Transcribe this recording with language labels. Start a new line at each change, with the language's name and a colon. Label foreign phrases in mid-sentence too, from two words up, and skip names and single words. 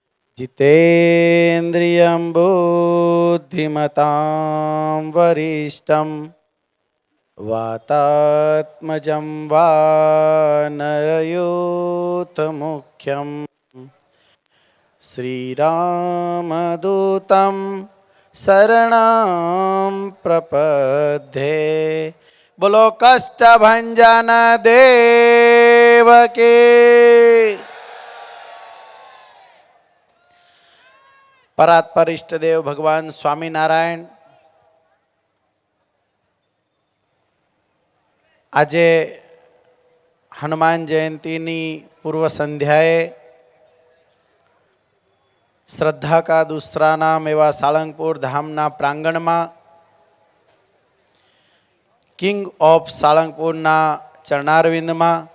Sanskrit: जितेन्द्रियं बुद्धिमतां वरिष्ठं वातात्मजं वानरयूथमुख्यं श्रीरामदूतं शरणं प्रपद्ये।
Hindi: बोलो कष्टभंजन देव के।
Gujarati: પરાત્પર ઇષ્ટદેવ ભગવાન સ્વામીનારાયણ આજે હનુમાન જયંતીની પૂર્વ સંધ્યાએ
Hindi: श्रद्धा का दूसरा नाम
Gujarati: એવા સાળંગપુર ધામના પ્રાંગણમાં કિંગ ઓફ સાળંગપુરના ચરણારવિંદમાં